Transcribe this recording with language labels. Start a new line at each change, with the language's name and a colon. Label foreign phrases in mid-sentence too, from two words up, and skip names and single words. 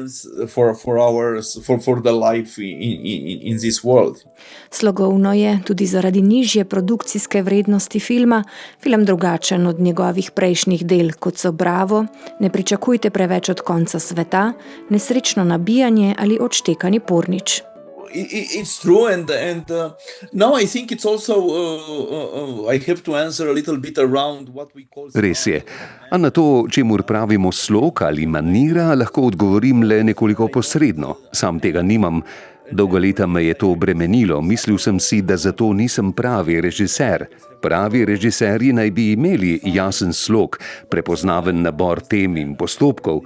Slovenian: Slogovno je tudi zaradi nižje produkcijske vrednosti filma film drugačen od njegovih prejšnjih del, kot so Bravo, Ne pričakujte preveč od konca sveta, Nesrečno nabijanje ali Odštekani pornič.
English: It's true, and now I think it's also I have to answer a little bit around what we call.
Slovenian: Res je. A na to, čemur pravimo slog ali manira, lahko odgovorim le nekoliko posredno. Sam tega nimam. Dolgo leta me je to bremenilo. Mislil sem si, da zato nisem pravi režiser. Pravi režiserji naj bi imeli jasen slog, prepoznaven nabor tem in postopkov.